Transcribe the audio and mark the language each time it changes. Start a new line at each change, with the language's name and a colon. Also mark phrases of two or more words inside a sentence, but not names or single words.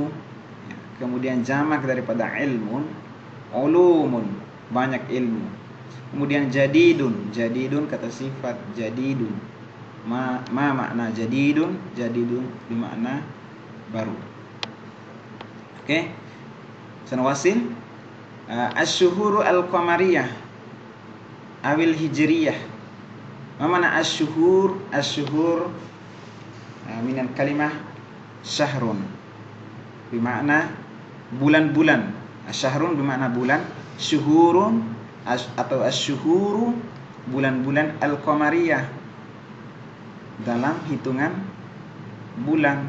Indonesian: Kemudian jamak daripada ilmun, ulumun, banyak ilmu. Kemudian jadidun, jadidun kata sifat jadidun.
Arabic: ما معنى جديد?
Indonesian: Jadidun bermakna baru.
Arabic: Oke. سنواصل الشهور القمرية أو الهجرية. ما معنى الشهور? الشهور من الكلمة شهر,
Indonesian: bermakna bulan-bulan. Syahrun bermakna bulan, syuhurun atau asy-syuhuru bulan-bulan al-qamariyah dalam hitungan bulan.